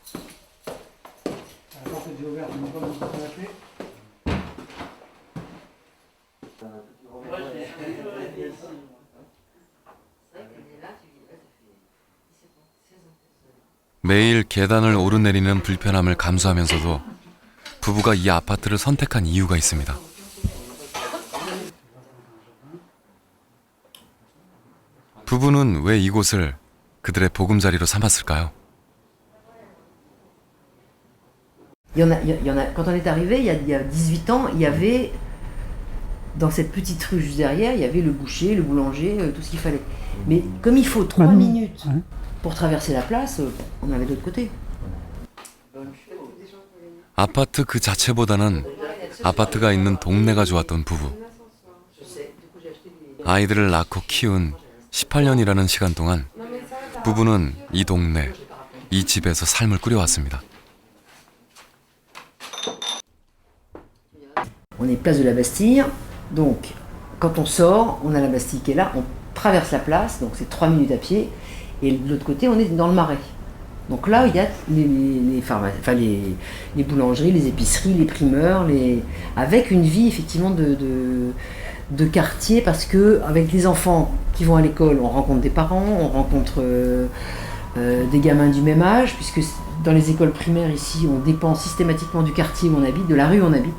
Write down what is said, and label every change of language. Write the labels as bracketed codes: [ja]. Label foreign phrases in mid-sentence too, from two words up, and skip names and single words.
[ko] 매일 계단을 오르내리는 불편함을 감수하면서도 부부가 이 아파트를 선택한 이유가 있습니다. 부부는 왜 이곳을 그들의 보금자리로 삼았을까요? [fr] Quand on est arrivé, il y a 18 ans, il y avait, dans cette petite rue juste derrière, il y avait le boucher, le boulanger, tout ce qu'il fallait. Mais comme il faut 3 minutes pour traverser la place, on allait de l'autre côté. [ko] 아파트 그 자체보다는 아파트가 있는 동네가 좋았던 부부. 아이들을 낳고 키운 18년이라는 시간 동안 부부는 이 동네, 이 집에서 삶을 꾸려왔습니다. [fr] On est place de la Bastille, donc quand on sort, on a la Bastille qui est là, on traverse la place, donc c'est 3 minutes à pied, et de l'autre côté, on est dans le Marais. Donc là, il y a les boulangeries, les épiceries, les primeurs, avec une vie effectivement de quartier, parce que avec les enfants qui vont à l'école, on rencontre des parents, on rencontre des gamins du même âge, puisque dans les écoles primaires ici, on dépend systématiquement du quartier où on habite, de la rue où on habite.